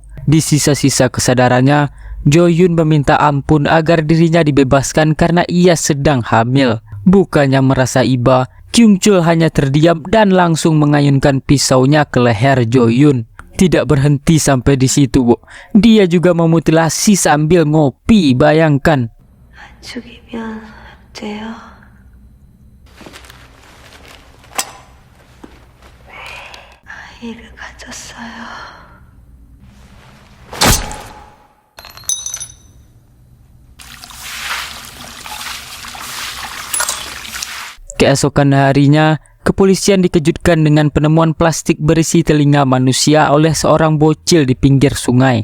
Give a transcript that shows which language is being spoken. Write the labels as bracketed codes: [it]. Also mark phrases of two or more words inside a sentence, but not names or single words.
[id] Di sisa-sisa kesadarannya, Jo Yun meminta ampun agar dirinya dibebaskan karena ia sedang hamil. Bukannya merasa iba, Kyung Chul hanya terdiam dan langsung mengayunkan pisaunya ke leher Jo Yun. Tidak berhenti sampai di situ, Bu. Dia juga memutilasi sambil ngopi, bayangkan. [ko] 죽이면 돼요. 아이를 가졌어요. [id] Keesokan harinya, kepolisian dikejutkan dengan penemuan plastik berisi telinga manusia oleh seorang bocil di pinggir sungai.